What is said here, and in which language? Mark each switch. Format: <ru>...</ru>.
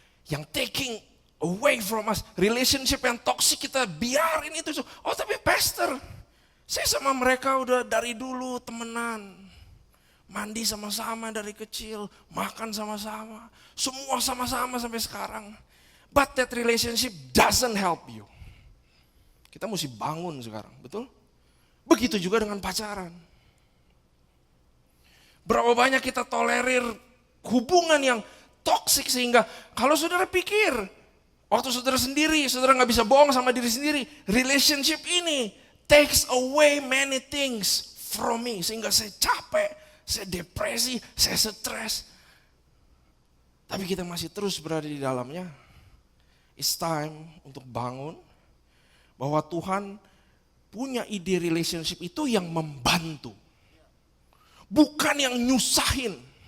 <en>Yang taking away from us.</en> <id>Relationship yang toxic kita biarin itu. Oh tapi pastor, saya sama mereka udah dari dulu temenan. Mandi sama-sama dari kecil, makan sama-sama. Semua sama-sama sampai sekarang.</id> <en>But that relationship doesn't help you.</en> <id>Kita mesti bangun sekarang, betul? Begitu juga dengan pacaran. Berapa banyak kita tolerir hubungan yang toksik sehingga kalau saudara pikir, waktu saudara sendiri, saudara gak bisa bohong sama diri sendiri.</id> <en>Relationship</en> <id>ini</id> <en>takes away many things from me.</en> <id>Sehingga saya capek, saya depresi, saya stres. Tapi kita masih terus berada di dalamnya.</id> <en>It's time</en> <id>untuk bangun. Bahwa Tuhan punya ide relationship itu yang membantu. Bukan yang nyusahin.</id>